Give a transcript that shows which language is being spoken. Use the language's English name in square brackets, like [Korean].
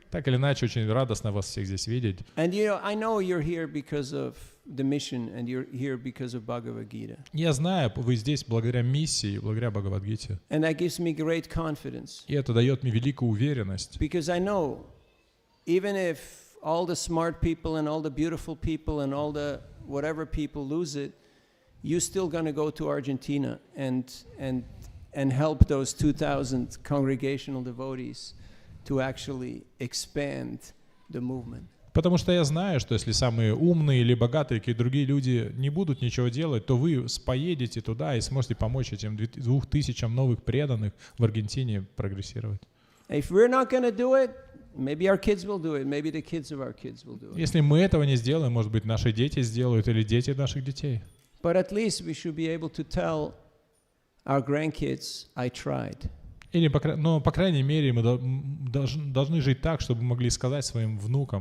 [Russian] Так или иначе, очень радостно вас всех здесь видеть. [English] And I know you're here because of the mission and you're here because of Bhagavad Gita. [Russian] Я знаю, вы здесь благодаря миссии, благодаря Бхагавад-гите. [English] And that gives me great confidence. [Russian] И это дает мне великую уверенность. [English] Because I know, even if all the smart people and all the beautiful people and all the whatever people lose it, you're still going to go to Argentina and help those 2,000 congregational devotees to actually expand the movement. [Russian] Потому что я знаю, что если самые умные или богатые, какие другие люди не будут ничего делать, то вы поедете туда и сможете помочь этим 2000 новых преданных в Аргентине прогрессировать. [English] If we're not going to do it, maybe our kids will do it. Maybe the kids of our kids will do it. [Russian] Если мы этого не сделаем, может быть, наши дети сделают или дети наших детей. [English] But at least we should be able to tell our grandkids, I tried. [Russian] Или, но, по крайней мере, мы должны жить так, чтобы могли сказать своим внукам.